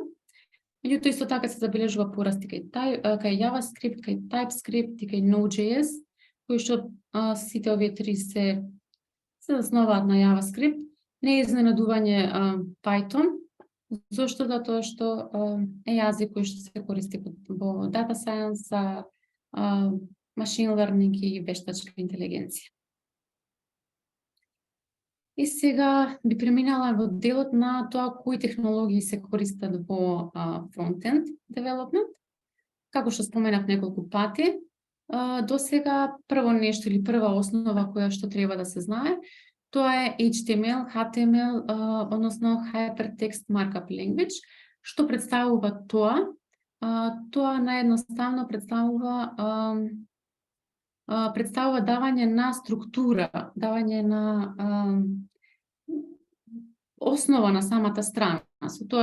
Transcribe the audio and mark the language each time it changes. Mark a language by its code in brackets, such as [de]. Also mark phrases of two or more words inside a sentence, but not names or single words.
[mk] Меѓутоа исто така се забележува порасти кај JavaScript, кај TypeScript и кај Node.js, кои што сите овие три се засноваат на JavaScript. Не е изненадување Python, зашто затоа што е јазик кој што се користи во [en] data science, machine learning [mk] и вештачка интелигенција. И сега би преминала во делот на тоа кои технологии се користат во [en] front-end development. [mk] Како што споменав неколку пати, до сега прво нешто или прва основа која што треба да се знае, тоа е HTML, HTML, односно Hypertext Markup Language. Што представува тоа? Тоа наједноставно представува давање на структура, давање на основа на самата страна, со тоа